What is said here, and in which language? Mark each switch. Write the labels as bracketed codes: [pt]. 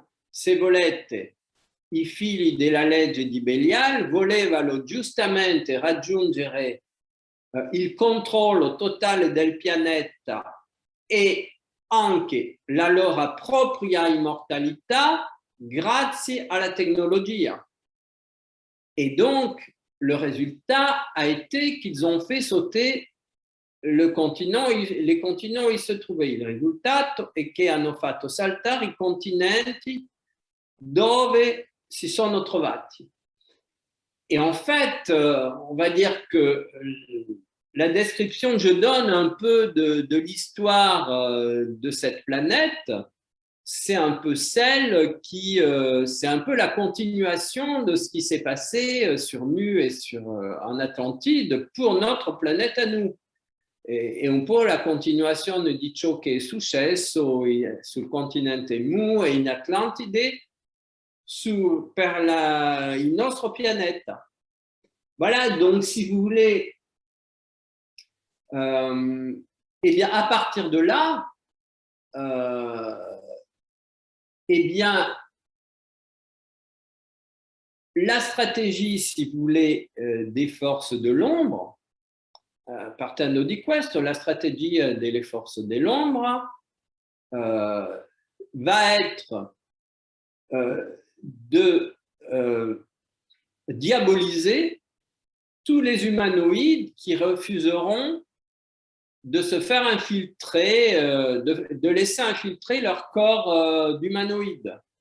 [it] Se volete, i figli della legge di Belial volevano giustamente raggiungere il controllo totale del pianeta e anche la loro propria immortalità grazie alla tecnologia. [fr] Et donc, le résultat a été qu'ils ont fait sauter les continents où ils se trouvaient. [it] Il risultato è che hanno fatto saltare i continenti dove si sono trovati. [fr] Et en fait, on va dire que la description que je donne un peu de l'histoire de cette planète, c'est un peu celle qui, c'est un peu la continuation de ce qui s'est passé sur Mu et en Atlantide pour notre planète à nous. [it] E un po' la continuazione di ciò che è successo sul continente Mu e in Atlantide per il nostro pianeta. [fr] Voilà, donc si vous voulez, eh bien, à partir de là, eh bien, la stratégie, si vous voulez, des forces de l'ombre, [it] partendo di questo, [fr] la stratégie [it] delle forze dell'ombra [fr] va être de diaboliser tous les humanoïdes qui refuseront de se faire infiltrer, de laisser infiltrer leur corps d'humanoïde.